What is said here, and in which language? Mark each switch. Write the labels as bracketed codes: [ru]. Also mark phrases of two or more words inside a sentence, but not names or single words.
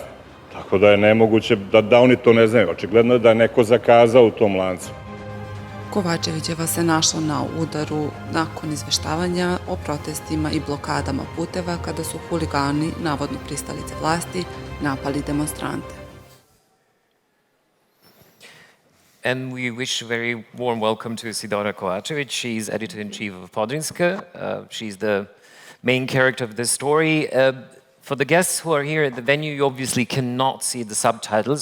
[sr] Tako da je nemoguće da oni to ne znaju. Očigledno je da je neko zakazao u tom lancu. Kovačevićeva se našla na udaru nakon izveštavanja o protestima i blokadama puteva kada su huligani, navodno pristalice vlasti, napali demonstrante. [en] And we wish a very warm welcome to Isidora Kovačević. She's editor-in-chief of Podrinske. She's the main character of this story. For the guests who are here at the venue, you obviously cannot see the subtitles.